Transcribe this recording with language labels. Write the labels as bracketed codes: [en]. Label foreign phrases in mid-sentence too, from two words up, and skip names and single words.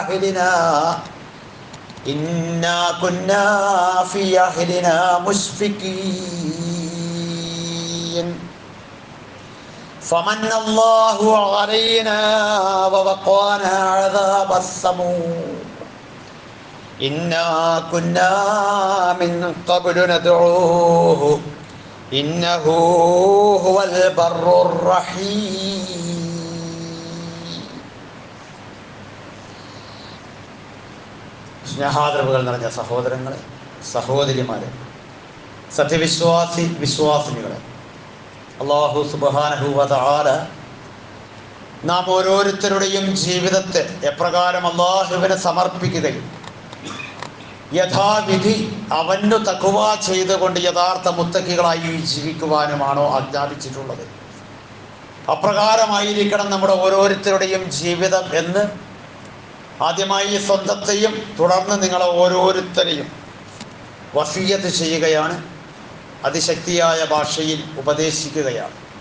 [ar] أهلنا مشفقين فمن الله علينا ووقانا عذاب السموم إنا كنا من قبل ندعوه إنه هو البر الرحيم. [ml] സ്നേഹാദരവുകൾ നിറഞ്ഞ സഹോദരങ്ങളെ, സഹോദരിമാരെ, വിശ്വാസിനികളെ, [ar] الله سبحانه وتعالى [ml] നാം ഓരോരുത്തരുടെയും ജീവിതത്തെ എപ്രകാരം അല്ലാഹുവിനെ സമർപ്പിക്കുകയും യഥാവിധി അവനു തഖ്വ ചെയ്തുകൊണ്ട് യഥാർത്ഥ മുത്തഖികളായി ജീവിക്കുവാനുമാണോ ആജ്ഞാപിച്ചിട്ടുള്ളത്, അപ്രകാരമായിരിക്കണം നമ്മുടെ ഓരോരുത്തരുടെയും ജീവിതം എന്ന് ആദ്യമായി സ്വന്തത്തെയും തുടർന്ന് നിങ്ങളെ ഓരോരുത്തരെയും വസിയ്യത്ത് ചെയ്യുകയാണ്, അതിശക്തിയായ ഭാഷയിൽ ഉപദേശിക്കുകയാണ്.